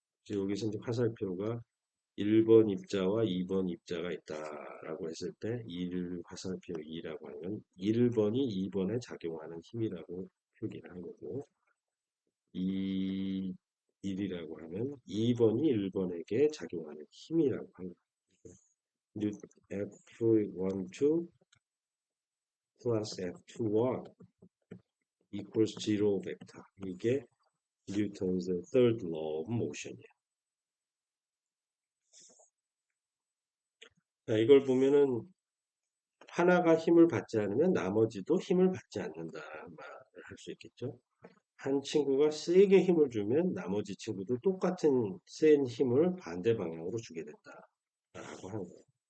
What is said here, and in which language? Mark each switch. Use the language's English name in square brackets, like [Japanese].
[Korean] 여기서 이제 화살표가 1번 입자와 2번 입자가 있다라고 했을 때 1 화살표 2라고 하면 1번이 2번에 작용하는 힘이라고 표기를 한 거고 2, 1이라고 하면 2번이 1번에게 작용하는 힘이라고 하는 거예요. [English] F12 plus F21 equals 0 벡터. [Korean] 이게 뉴턴의 third law of motion이에요. 자, 이걸 보면은 하나가 힘을 받지 않으면 나머지도 힘을 받지 않는다라는 말을 할 수 있겠죠. 한 친구가 세게 힘을 주면 나머지 친구도 똑같은 센 힘을 반대 방향으로 주게 된다라고 하는 거예요.